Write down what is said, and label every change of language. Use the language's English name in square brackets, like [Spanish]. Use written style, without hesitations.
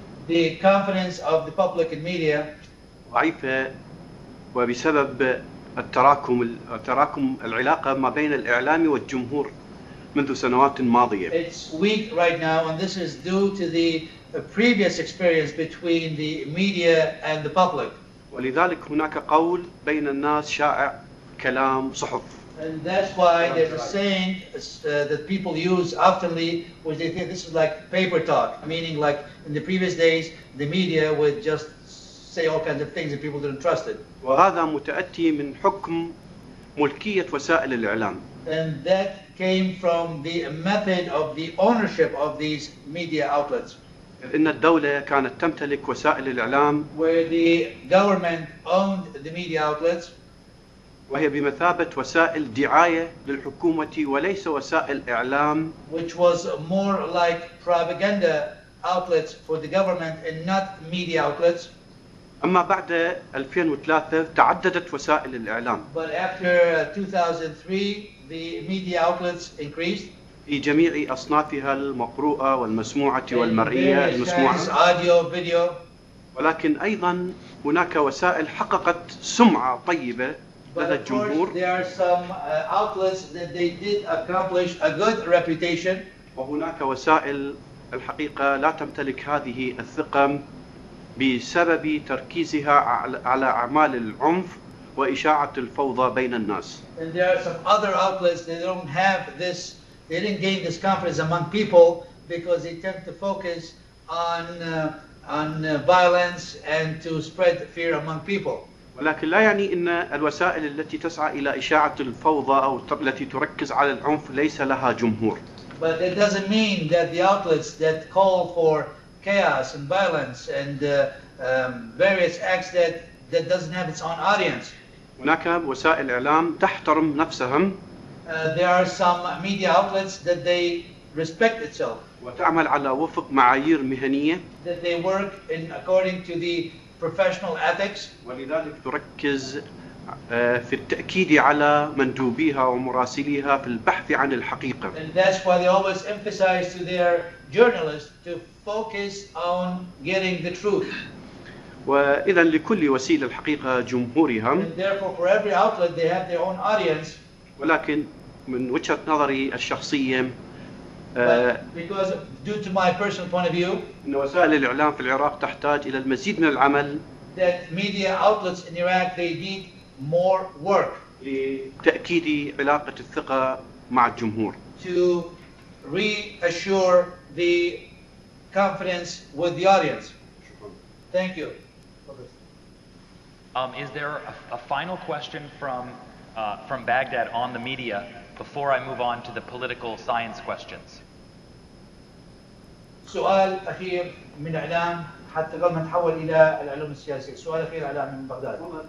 [English] The confidence of the public in media. [Arabic] ضعيفة وبسبب التراكم العلاقة ما بين الإعلامي والجمهور منذ سنوات ماضية. [English] It's weak right now, and this is due to the previous experience between the media and the public. [Arabic] ولذلك هناك قول بين الناس شائع كلام صحف. [English] And that's why there's a saying that people use oftenly, which they think this is like paper talk, meaning like in the previous days, the media would just say all kinds of things and people didn't trust it. [Arabic] وهذا متأتي من حكم ملكية وسائل الإعلام. [English] And that came from the method of the ownership of these media outlets. [Arabic] إن الدولة كانت تمتلك وسائل الإعلام [English] where the government owned the media outlets. [Arabic] وهي بمثابة وسائل دعاية للحكومة وليس وسائل إعلام. [English] Which was more like propaganda outlets for the government and not media outlets. [Arabic] أما بعد 2003 تعددت وسائل الإعلام. [English] But after 2003, the media outlets increased. [Arabic] في جميع أصنافها المقروءة والمسموعة والمرئية المسموعة. [English] Audio, video. [Arabic] ولكن أيضا هناك وسائل حققت سمعة طيبة لدى الجمهور. [English] There are some outlets that they did accomplish a good reputation. [Arabic] وهناك وسائل الحقيقة لا تمتلك هذه الثقة بسبب تركيزها على أعمال العنف وإشاعة الفوضى بين الناس. [English] And there are some other outlets that don't have this, they didn't gain this confidence among people because they tend to focus on violence and to spread fear among people. [Arabic] ولكن لا يعني أن الوسائل التي تسعى إلى إشاعة الفوضى أو التي تركز على العنف ليس لها جمهور. [English] But it doesn't mean that the outlets that call for chaos and violence and various acts that doesn't have its own audience. [Arabic] هناك وسائل إعلام تحترم نفسها. [English] There are some media outlets that they respect itself. [Arabic] وتعمل على وفق معايير مهنية. [English] That they work according to the professional ethics. [Arabic] ولذلك تركز في التأكيد على مندوبيها ومراسليها في البحث عن الحقيقة. [English] And that's why they always emphasize to their journalists to focus on getting the truth. [Arabic] وإذا لكل وسيلة الحقيقة جمهورها. [English] And therefore for every outlet they have their own audience. [Arabic] ولكن من وجهة نظري الشخصية [English] because due to my personal point of view, [Arabic] إن وسائل الإعلام في العراق تحتاج إلى المزيد من العمل. [English] That media outlets in Iraq they need more work. [Arabic] لتأكيد علاقة الثقة مع الجمهور. [English] To reassure the confidence with the audience. Thank you. Is there a final question from Baghdad on the media before I move on to the political science questions? [Arabic] سؤال أخير من إعلام حتى قبل ما نتحول إلى العلوم السياسية. سؤال أخير إعلام من بغداد.